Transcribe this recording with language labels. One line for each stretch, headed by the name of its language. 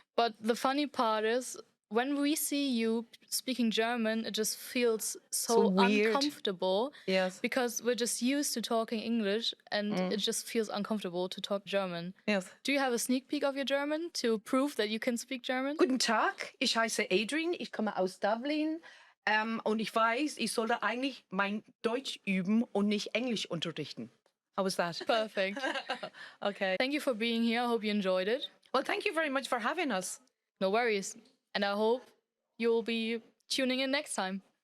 English: But the funny part is, when we see you speaking German, it just feels so weird. uncomfortable. Yes. Because we're just used to talking English and it just feels uncomfortable to talk German. Yes. Do you have a sneak peek of your German to prove that you can speak German?
German: Guten Tag, ich heiße Adrienne, ich komme aus Dublin und ich weiß, ich sollte eigentlich mein Deutsch üben und nicht Englisch unterrichten.
English: How was that? Perfect. Okay. Thank you for being here. I hope you enjoyed it. Well, thank you very much for having us. No worries. And I hope you'll be tuning in next time.